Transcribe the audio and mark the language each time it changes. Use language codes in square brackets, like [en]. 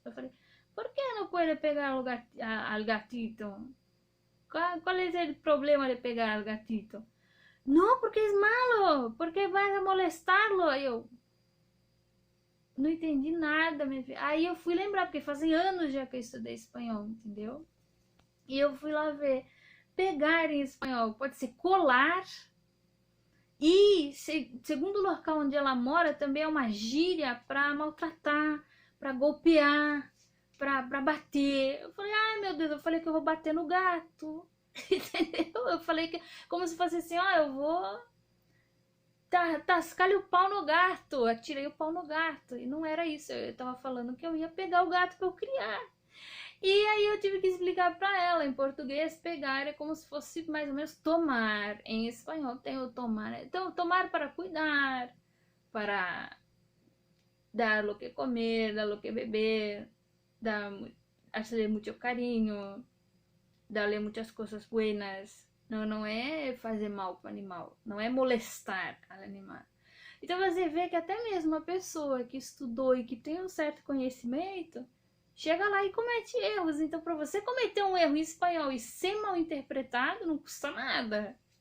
[pt] Eu falei, [es] ¿por qué no puede pegar al gatito? ¿Cuál es el problema de pegar al gatito? No, porque es malo, porque vas a molestarlo. [pt] Aí eu não entendi nada, minha filha. Aí eu fui lembrar, porque fazem anos já que eu estudei espanhol, entendeu? E eu fui lá ver. Pegar em espanhol pode ser colar. E, segundo o local onde ela mora, também é uma gíria para maltratar, para golpear, para bater. Eu falei, ai meu Deus, eu falei que eu vou bater no gato. Entendeu? Eu falei que, como se fosse assim, eu vou tascar-lhe o pau no gato. Atirei o pau no gato. E não era isso, eu tava falando que eu ia pegar o gato para eu criar. E aí eu tive que explicar para ela, em português, pegar é como se fosse mais ou menos tomar. Em espanhol tem o tomar. Então, tomar para cuidar, para [es] dar lo que comer, dar lo que beber, hacerle mucho cariño, darle muchas coisas buenas. [pt] Não é fazer mal para o animal, não é molestar o animal. Então você vê que até mesmo a pessoa que estudou e que tem um certo conhecimento chega lá e comete erros. Então, para você cometer um erro em espanhol e ser mal interpretado, não custa nada.